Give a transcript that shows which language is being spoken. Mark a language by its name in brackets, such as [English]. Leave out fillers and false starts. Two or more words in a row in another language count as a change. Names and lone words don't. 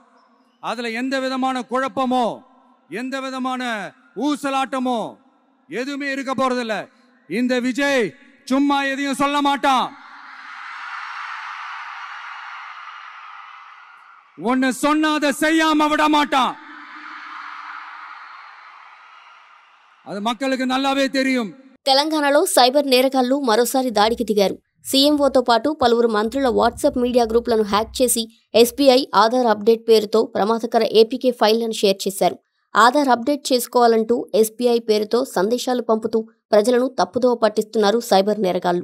[Tamil] அதுல எந்த விதமான குழப்பமோ எந்த விதமான ஊசலாட்டமோ எதுவுமே இருக்க போறதில்ல. இந்த விஜய் சும்மா எதையும் சொல்ல மாட்டான். ஒன்னு சொன்னா அதை செய்யாம விட மாட்டான். அது மக்களுக்கு நல்லாவே தெரியும். [Telugu] తెలంగాణలో సైబర్ నేరగాళ్లు మరోసారి దాడికి దిగారు. సీఎంఓతో పాటు పలువురు మంత్రుల వాట్సాప్ మీడియా గ్రూపులను హ్యాక్ చేసి SBI ఆధార్ అప్డేట్ పేరుతో ప్రమాదకర APK ఫైళ్లను షేర్ చేశారు. ఆధార్ అప్డేట్ చేసుకోవాలంటూ SBI పేరుతో సందేశాలు పంపుతూ ప్రజలను తప్పుదోవ పట్టిస్తున్నారు సైబర్ నేరగాళ్లు.